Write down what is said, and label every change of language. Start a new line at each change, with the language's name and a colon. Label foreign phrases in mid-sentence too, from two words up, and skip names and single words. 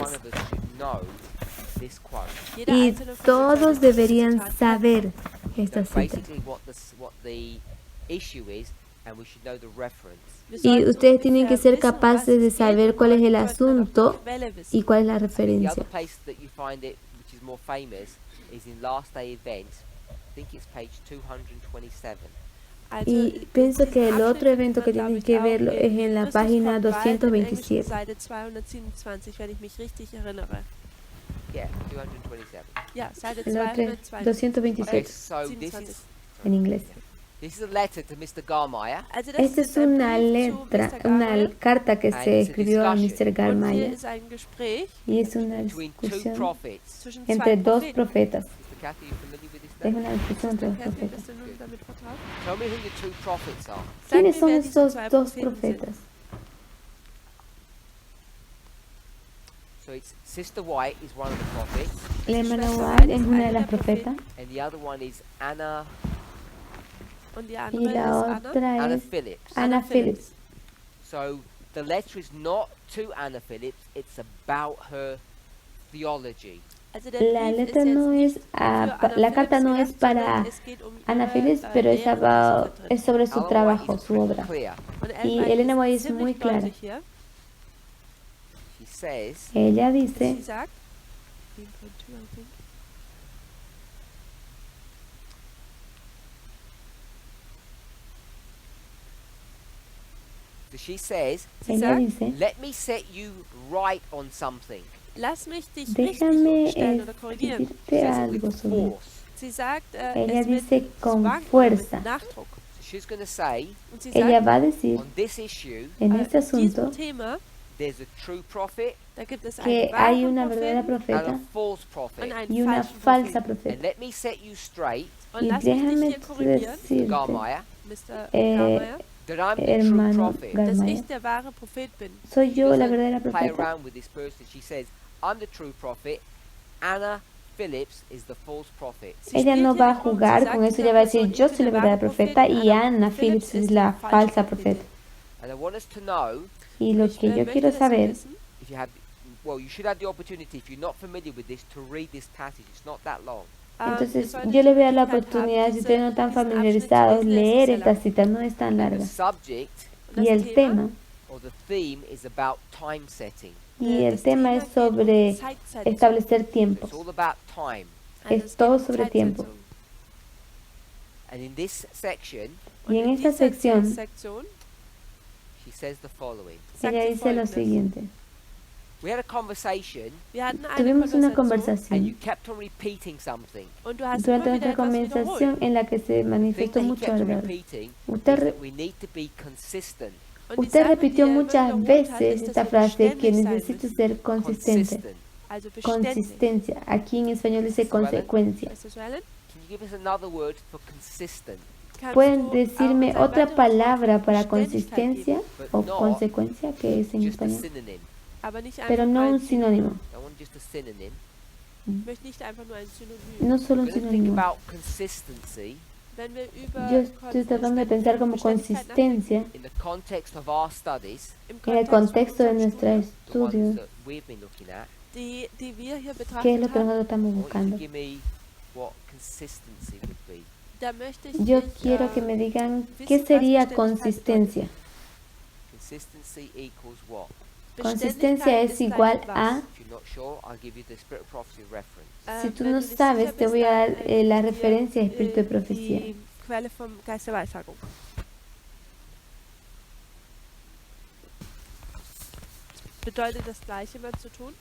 English: of us should know this quote.
Spanish: Y todos deberían saber esta
English: Know
Spanish: cita.
English: basically what the issue is, and we should know the reference.
Spanish: Y ustedes tienen que ser capaces de saber cuál es el asunto y cuál es la
English: The
Spanish: referencia.
English: other place that you find it, which is more famous, is in Last Day Events. I think it's page 227.
Spanish: Y pienso que el otro evento que tienen que verlo es en la página 227.
German: Seite 227, wenn ich mich richtig erinnere.
English: Yeah, 227.
German: Ja, Seite
Spanish: El otro es 227. 227
English: So this is
Spanish: en inglés.
English: a letter to Mr. Garmeyer.
German: Also
Spanish: Esta es una letra, una carta que se escribió a Mr.
German: Und hier Garmeyer ist ein Gespräch
Spanish: y es una
English: Between two
Spanish: discusión
English: prophets.
German: zwischen
Spanish: entre
German: zwei
Spanish: dos
German: Propheten.
Spanish: profetas.
English: Mr. Kathy, you familiar with this
Spanish: Es
English: letter?
Spanish: una discusión entre dos Kathy, profetas.
German: bist du nun damit vertraut?
English: Tell me who the two prophets are.
German: Sag
Spanish: ¿Quiénes
German: mir,
Spanish: son
German: wer diese
Spanish: esos
German: zwei
Spanish: dos
German: Propheten sind.
Spanish: profetas?
English: So it's Sister White is one of the prophets,
Spanish: La hermana White es una de las profetas
English: and the other one is Anna
German: Und die
Spanish: y
German: andere
Spanish: la
German: ist Anna.
Spanish: otra es Phillips. Anna Phillips.
English: So the letter is not to Anna Phillips, it's about her theology.
German: Also der
Spanish: La
German: Brief
Spanish: letra
German: ist
Spanish: no
German: jetzt
Spanish: es
German: nicht für Anna
Spanish: la carta Phillips no es
German: gerichtet, sondern
Spanish: para
German: es geht Anna ihre,
Spanish: Phillips, pero es,
German: Lehre, die da drin
Spanish: es sobre su Ellen White trabajo,
English: is
Spanish: su
English: pretty
Spanish: obra.
English: clear.
German: Und
Spanish: Y Ellen Elena White
German: ist
Spanish: es muy
German: ziemlich
Spanish: clara.
German: deutlich hier.
English: She says,
Spanish: Ella
German: Sie
Spanish: dice,
German: sagt, 3.2,
English: I think. so she says,
German: Sie
Spanish: ella
German: sagt,
Spanish: dice,
English: let me set you right on something.
German: lass mich dich
Spanish: déjame
German: richtig stellen oder korrigieren.
English: She
Spanish: escribirte
English: says it
Spanish: algo
English: with
Spanish: sobre eso.
English: force.
German: Sie sagt,
Spanish: Ella
German: es mit
Spanish: dice con
German: Zwang oder
Spanish: fuerza.
German: mit Nachdruck.
English: So she's going to say,
German: Und sie
Spanish: Ella
German: sagt,
Spanish: va a decir
English: on this issue,
Spanish: en este
German: diesem
Spanish: asunto
German: Thema,
English: there's a true prophet
German: da gibt es
Spanish: que
German: einen
Spanish: hay
German: wahren
Spanish: una verdadera
German: Propheten
English: and a
Spanish: profeta
English: false
German: und
English: prophet.
German: einen
Spanish: y una
German: falschen
Spanish: falsa
German: Propheten.
English: And
Spanish: profeta.
English: let me set you straight,
German: Und
Spanish: Y
German: lass mich dich
Spanish: déjame
German: hier korrigieren,
Spanish: decirte, Garmeyer,
English: Mr. Eh,
Spanish: Garmeyer,
English: that I'm the true
Spanish: hermano
English: prophet.
German: dass
Spanish: Garmeyer,
German: ich der wahre Prophet bin.
Spanish: soy
English: She
Spanish: yo la
English: doesn't
Spanish: verdadera
English: play
Spanish: profeta.
English: around with this person. She says, I'm the true prophet. Anna Phillips is the false prophet.
German: Sie
Spanish: Ella
German: spielt
Spanish: no
German: hier
Spanish: va a
German: nicht rum. Sie
Spanish: jugar
German: sagt
Spanish: con eso,
German: dieser
Spanish: ella va a decir,
German: Person,
Spanish: yo
German: ich
Spanish: soy
German: bin
Spanish: la
German: der
Spanish: verdadera
German: wahre Prophet,
Spanish: profeta y Anna Phillips es
German: die
Spanish: la
German: falsche
Spanish: falsa
German: Prophetin.
Spanish: profeta.
English: And I want us to know,
Spanish: Y lo
German: Ich
Spanish: que yo
German: möchte,
Spanish: quiero
German: dass Sie
Spanish: saber,
German: wissen,
English: if you have, well, you should have the opportunity, if you're not familiar with this, to read this passage. It's not that long.
German: ihr
Spanish: entonces
German: solltet
Spanish: yo le
German: die
Spanish: voy a dar la
German: Möglichkeit haben,
Spanish: oportunidad, si ustedes no están
German: diesen Abschnitt
Spanish: familiarizados,
German: zu lesen. Es ist
Spanish: leer
German: sehr
Spanish: esta
German: lang.
Spanish: cita, no es tan
English: And the
Spanish: larga.
English: subject
German: Und
Spanish: Y
German: das
Spanish: el tema,
English: or the theme is about time setting.
Spanish: y el
German: das
Spanish: tema
German: Thema
Spanish: es
German: geht um
Spanish: sobre
German: Zeitsetzung.
Spanish: establecer
English: So
Spanish: tiempos.
English: it's all about time.
German: Also
Spanish: es
German: es geht
Spanish: todo
German: um
Spanish: sobre tiempo.
German: Zeitsetzung.
English: And in this section,
German: Und
Spanish: Y en
German: in
Spanish: esta
German: dieser
Spanish: sección,
German: Sektion
English: she says the following.
German: sagt
Spanish: ella
German: sie
Spanish: dice lo
German: Folgendes.
Spanish: siguiente.
English: We had a conversation
German: Wir hatten eine
Spanish: Tuvimos una
English: and you
Spanish: conversación
English: kept on repeating something.
German: und du hast
Spanish: durante
German: immer wieder
Spanish: nuestra
German: etwas
Spanish: conversación
German: wiederholt.
Spanish: en la que se
English: The thing
Spanish: manifestó
English: that he
Spanish: mucho
English: kept on
Spanish: ardor.
English: repeating is
Spanish: Usted,
English: that we need to be consistent.
German: Und die
Spanish: usted
German: Sache,
Spanish: repitió
German: die er immer
Spanish: muchas
German: wiederholt hat,
Spanish: veces
German: ist,
Spanish: esta
German: dass wir
Spanish: frase que
German: beständig sein
Spanish: necesito
German: müssen.
Spanish: ser consistente.
English: Consistent.
German: Also beständig.
Spanish: Consistencia. Aquí en español dice consecuencia.
German: Weißt du, Suellen?
English: Can you give us another word for consistent?
German: Kannst
Spanish: ¿Pueden
German: du auch
Spanish: decirme
German: uns ein
Spanish: otra
German: weiteres
Spanish: palabra
German: Wort
Spanish: para
German: Beständigkeit
Spanish: consistencia
German: geben?
Spanish: o
English: But not
Spanish: consecuencia, que es en
English: just a
Spanish: español?
English: synonym.
German: Aber nicht
Spanish: Pero
German: einfach
Spanish: no
German: nur
Spanish: un
German: ein Synonym.
Spanish: sinónimo,
English: I want just a synonym.
German: Ich möchte nicht einfach nur ein Synonym.
Spanish: no solo un
English: We're going to think
Spanish: sinónimo.
English: about consistency
German: Wenn wir über
Spanish: Yo estoy tratando de pensar como
German: Beständigkeit
Spanish: consistencia
English: in the context of our studies,
German: nachdenken,
Spanish: en el contexto de nuestro
English: the ones
Spanish: estudio,
English: that we've been looking at.
German: die wir hier
Spanish: qué es lo
German: betrachtet
Spanish: que
German: haben,
Spanish: nosotros estamos
English: I want you to
Spanish: buscando.
English: give me what consistency would be.
German: da möchte ich
Spanish: Yo
German: dich,
Spanish: quiero que me digan
German: wissen,
Spanish: qué
German: was
Spanish: sería
German: Beständigkeit
Spanish: consistencia.
English: Consistency equals what?
Spanish: Consistencia es igual a,
English: If you're not sure, I'll give you the Spirit of Prophecy reference.
Spanish: si tú no sabes, te voy a dar la referencia de espíritu de profecía.
German: Die Quelle vom Geist der Weissagung. Bedeutet das Gleiche mal zu tun?